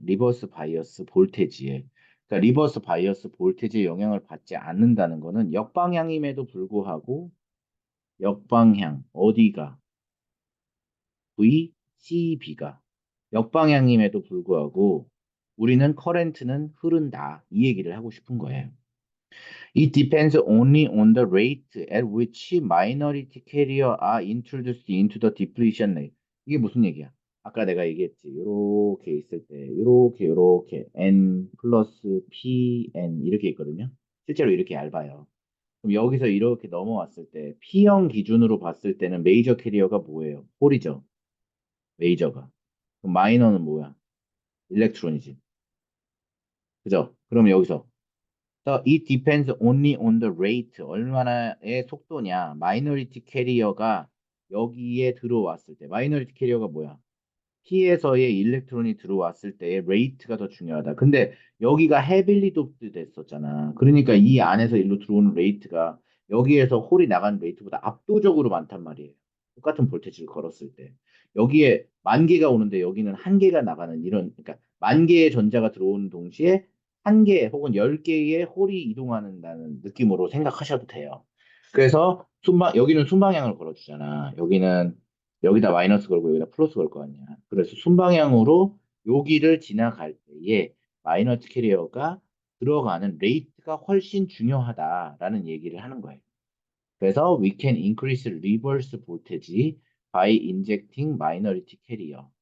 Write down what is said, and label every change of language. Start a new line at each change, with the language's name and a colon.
Korean: 리버스 바이어스 볼테지에. 그러니까 리버스 바이어스 볼테지에 영향을 받지 않는다는 거는 역방향임에도 불구하고 역방향 어디가 VCB가 역방향임에도 불구하고 우리는 커런트는 흐른다. 이 얘기를 하고 싶은 거예요.
English: It depends only on the rate at which minority carrier are introduced into the depletion rate.
Korean: 이게 무슨 얘기야? 아까 내가 얘기했지. 이렇게 있을 때 이렇게 N 플러스 PN 이렇게 있거든요. 실제로 이렇게 얇아요. 그럼 여기서 이렇게 넘어왔을 때 P형 기준으로 봤을 때는 메이저 캐리어가 뭐예요? 홀이죠. 메이저가. 그럼 마이너는 뭐야? 일렉트론이지. 그죠? 그럼 여기서
English: it depends only on the rate.
Korean: 얼마나의 속도냐. 마이너리티 캐리어가 여기에 들어왔을 때. 마이너리티 캐리어가 뭐야? P에서의 일렉트론이 들어왔을 때의 레이트가 더 중요하다. 근데 여기가 헤빌리 돕드 됐었잖아. 그러니까 이 안에서 일로 들어오는 레이트가 여기에서 홀이 나가는 레이트보다 압도적으로 많단 말이에요. 똑같은 볼테지를 걸었을 때. 여기에 만 개가 오는데 여기는 한 개가 나가는 이런, 그러니까 만 개의 전자가 들어오는 동시에 한 개 혹은 열 개의 홀이 이동하는다는 느낌으로 생각하셔도 돼요. 그래서 여기는 순방향을 걸어주잖아. 여기는 여기다 마이너스 걸고 여기다 플러스 걸 거 아니야. 그래서 순방향으로 여기를 지나갈 때에 마이너스 캐리어가 들어가는 레이트가 훨씬 중요하다라는 얘기를 하는 거예요. 그래서
English: we can increase reverse voltage by injecting minority carrier.